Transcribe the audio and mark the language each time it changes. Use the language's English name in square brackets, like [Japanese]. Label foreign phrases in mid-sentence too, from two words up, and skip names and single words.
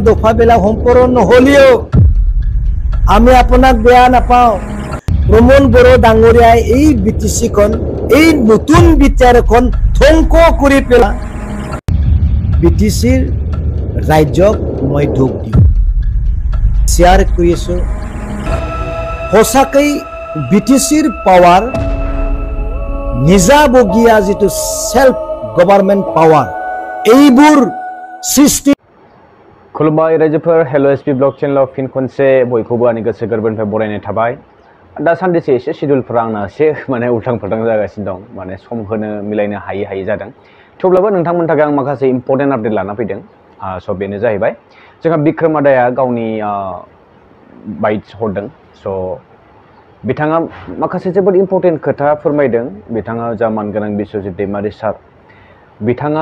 [Assamese] দফাবিলাক সম্পূৰ্ণ নহ'লেও আমি আপোনাক বেয়া নাপাওঁ প্ৰমোদ বড়ো ডাঙৰীয়াই এই বিটিচিখন এই নতুন বিটিআৰখন ধ্বংস কৰি পেলাই বিটিচিৰ ৰাজ্যক মই দুখ দিওঁ শ্বেয়াৰ কৰিছোঁ সঁচাকৈ বিটিচিৰ পাৱাৰ নিজাবগীয়া যিটো [English] self government power [Assamese] এইবোৰ সৃষ্টি [Bodo] खुलुमबाय रायजोफोर हेल' एसपि ब्लग चेनेलाव फिन खनसे बयखौबो आंनि गोसो गोरबोनिफ्राय बरायनाय थाबाय दा साननैसो एसे शिड्युलफोरा आंना एसे माने उल्थां फाल्थां जागासिनो दं माने सम होनो मिलायनो हायै जादों थेवब्लाबो नोंथांमोननि थाखाय आं माखासे [English] important update [Bodo] लाना फैदों स' बेनो जाहैबाय जोंहा बिक्रम आदाया गावनि बाइट्स हरदों स' बिथाङा माखासे जोबोद इम्पर्टेन्ट खोथा फोरमायदों बिथाङा जा मानगोनां बिश्वजित दैमारि सार बिथाङा